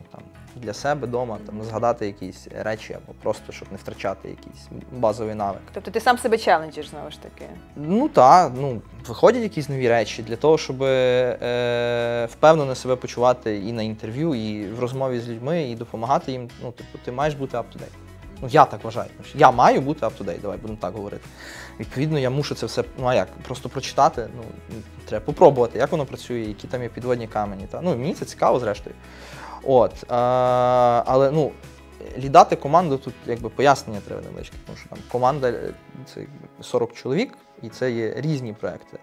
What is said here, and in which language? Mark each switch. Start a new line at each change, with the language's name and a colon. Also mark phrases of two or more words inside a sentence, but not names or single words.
Ukrainian: Для себе вдома згадати якісь речі або просто, щоб не втрачати якийсь базовий навик. Тобто ти сам себе челенджиш, знову ж таки? Ну так, виходять якісь нові речі для того, щоб впевнено себе почувати і на інтерв'ю, і в розмові з людьми, і допомагати їм. Ти маєш бути up-to-date. Я так вважаю. Я маю бути up-to-date, давай будемо так говорити. Відповідно, я мушу це все, просто прочитати, треба попробувати, як воно працює, які там є підводні камені. Мені це цікаво, зрештою. Але, лідати команду, тут пояснення треба невеличке, тому що команда – це 40 чоловік, і це є різні проекти.